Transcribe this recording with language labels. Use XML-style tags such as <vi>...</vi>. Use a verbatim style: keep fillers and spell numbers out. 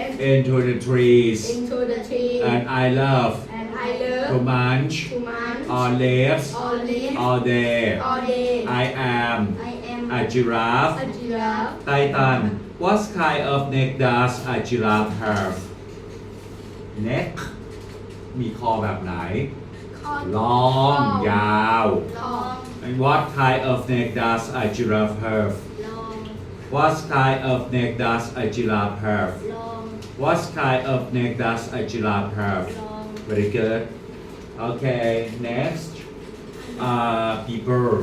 <en>into the trees, into the tree and I love and I to love munch to munch on leaves on leaves all day. all day. I am I am a giraffe. a giraffe. Titan, what kind of neck does a giraffe have?</en> <th>Neck มีคอแบบไหน long ยาว</th> <en>Long, and what kind of neck does a giraffe have? long, What kind of neck does a giraffe have? long, What kind of neck does a giraffe have? long. Very good. Okay, next. Uh, people.</en>